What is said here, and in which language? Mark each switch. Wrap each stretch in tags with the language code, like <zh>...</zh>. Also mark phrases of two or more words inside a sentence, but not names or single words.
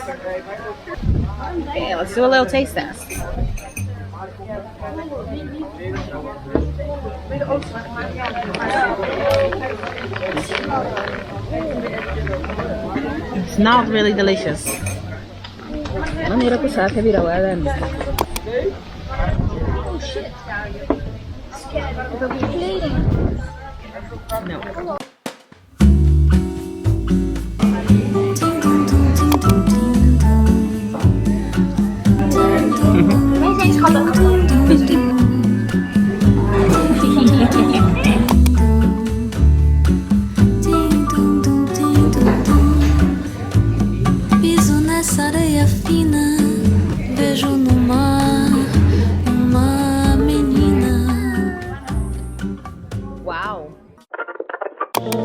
<en>Okay, let's do a little taste test. It's not really delicious. Oh shit. No.</en> <nl>Wij zijn schattig.</nl> <pt>Piso nessa areia fina, vejo no mar uma menina.</pt> <en>Wow.</en>